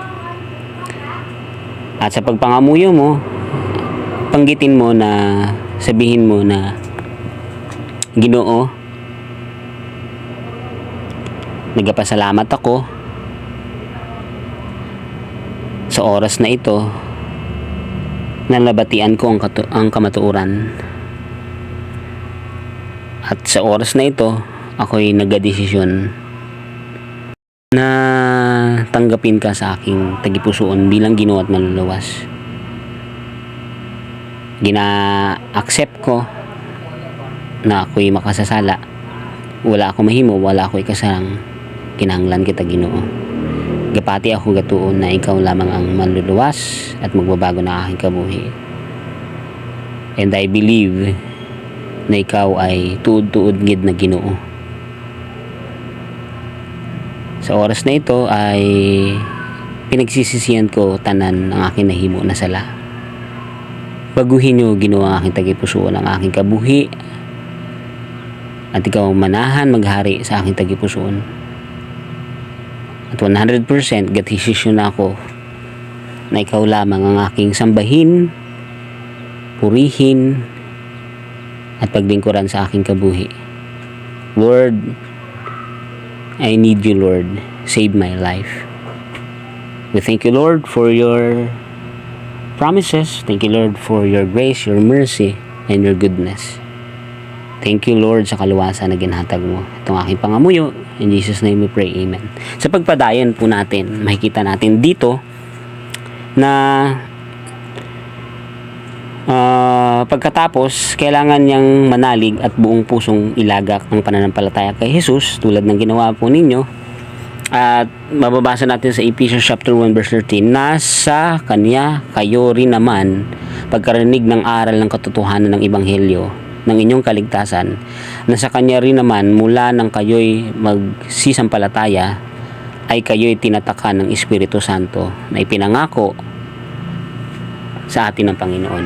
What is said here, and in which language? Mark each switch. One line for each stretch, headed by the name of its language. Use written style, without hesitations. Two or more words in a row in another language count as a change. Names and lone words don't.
Hiligaynon: At sa pagpangamuyo mo, panggitin mo na,
Filipino: sabihin mo na,
Hiligaynon: Ginoo, nagpasalamat ako sa oras na ito na nabatian ko ang kamatuoran.
Filipino: At sa oras na ito, ako'y nagdesisyon na tanggapin ka
Hiligaynon: sa aking tagipusoon
Filipino: bilang Ginoo at manluluwas. Gina-accept ko na ako'y makasasala.
Hiligaynon: Wala ako mahimo, wala ako ikasarang. Kinahanglan kita, Ginoo. Gapati ako gatuon
Filipino: na ikaw lamang ang manluluwas at magbabago na aking
Hiligaynon: kabuhi.
English: And I believe
Hiligaynon: na ikaw ay tuod-tuod gid na Ginoo.
Filipino: Sa oras na ito ay pinagsisisihan ko tanan ang aking nahimo na sala. Baguhin niyo, Ginoo, ang aking tagipusoon, ang aking kabuhi, at ikaw manahan maghari sa aking tagipusoon. At 100% gatisisyon na ako na ikaw lamang ang aking sambahin, purihin, at paglingkuran
Hiligaynon: sa aking kabuhi.
English: Lord, I need you, Lord. Save my life. We thank you, Lord, for your promises. Thank you, Lord, for your grace, your mercy, and your goodness. Thank you, Lord,
Hiligaynon: sa kaluwasan na ginhatag mo.
Filipino: Itong aking pangamuyo.
English: In Jesus' name we pray. Amen.
Filipino: Sa pagpadayon po natin, makikita natin dito na pagkatapos, kailangan niyang manalig at buong pusong ilagak ang pananampalataya kay Jesus tulad ng ginawa po ninyo. At mababasa natin sa
English: Ephesians chapter 1 verse 13,
Filipino: nasa Kanya kayo rin naman pagkarinig ng aral ng katotohanan ng Ebanghelyo ng inyong kaligtasan, na sa Kanya rin naman mula nang kayo'y magsisampalataya ay kayo'y tinatakan ng Espiritu Santo na ipinangako sa atin ng Panginoon.